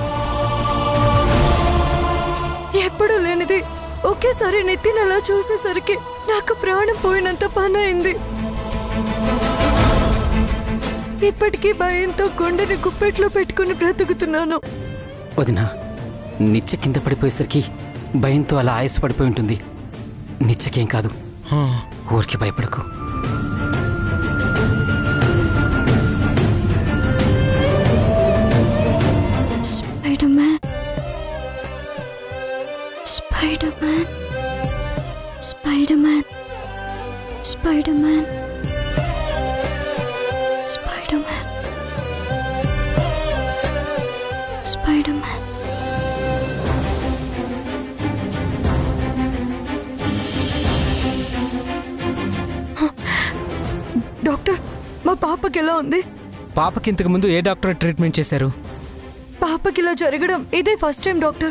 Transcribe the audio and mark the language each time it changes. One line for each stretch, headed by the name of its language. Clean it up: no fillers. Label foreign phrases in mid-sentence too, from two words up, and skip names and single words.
Telugu: ఎప్పుడూ లేనిది ఒకేసారి నిత్యని అలా చూసేసరికి నాకు ప్రాణం పోయినంత పని అయింది. ఇప్పటికీ భయంతో గుండెని గుప్పెట్లో పెట్టుకుని బ్రతుకుతున్నాను. వదినా, నిత్య కింద పడిపోయేసరికి భయంతో అలా ఆయాసపడిపోయి ఉంటుంది. నిత్యకేం కాదు, ఊరికి భయపడకు. Spider-Man. Spider-Man. Spider-Man. Spider-Man. Spider-Man. Spider-Man. డాక్టర్, మా పాపకి ఎలా ఉంది? పాపకి ఇంతకు ముందు ఏ డాక్టర్ ట్రీట్మెంట్ చేశారు? పాపకి ఇలా జరగడం ఇదే
English: first time doctor.